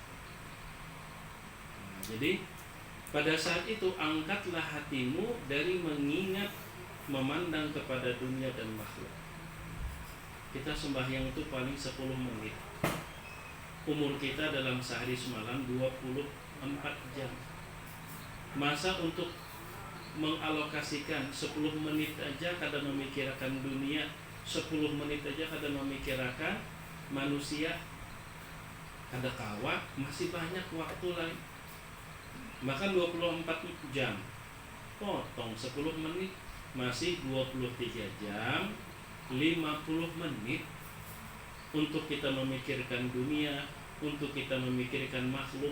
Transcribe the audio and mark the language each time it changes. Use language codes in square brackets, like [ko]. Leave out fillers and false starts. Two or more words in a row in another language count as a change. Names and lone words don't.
[id] Jadi pada saat itu angkatlah hatimu dari mengingat memandang kepada dunia dan makhluk. Kita sembahyang itu paling 10 menit. Umur kita dalam sehari semalam 24 jam. Masa untuk mengalokasikan 10 menit aja kada memikirkan dunia, 10 menit aja kada memikirkan manusia, [bjn] kada kawa, [id] masih banyak waktu lain. Maka 24 jam potong 10 menit masih 23 jam 50 menit untuk kita memikirkan dunia, untuk kita memikirkan makhluk.